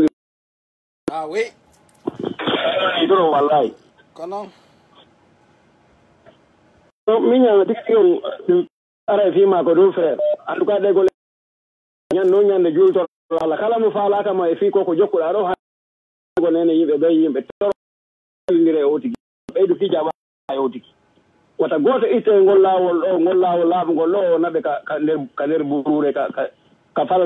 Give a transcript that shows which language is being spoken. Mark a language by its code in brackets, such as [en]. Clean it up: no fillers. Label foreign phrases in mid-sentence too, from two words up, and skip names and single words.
[fr] oui [ff] ɗoro wallahi kono min ñama tigi on ara fima ko ɗum frère [fr] en tout cas [ff] ɗegol ñan noon ñande jultor Allah kala mo faalatama e fii koko jokkuɗa ɗo hago nene yimɓe ɓe yimɓe torondire e o tigi ɓeydu fijaɓa e o tigi wata goto itte ngol laawol laaɓugol ɗo o naɓe ka nder burure ka falatoɗa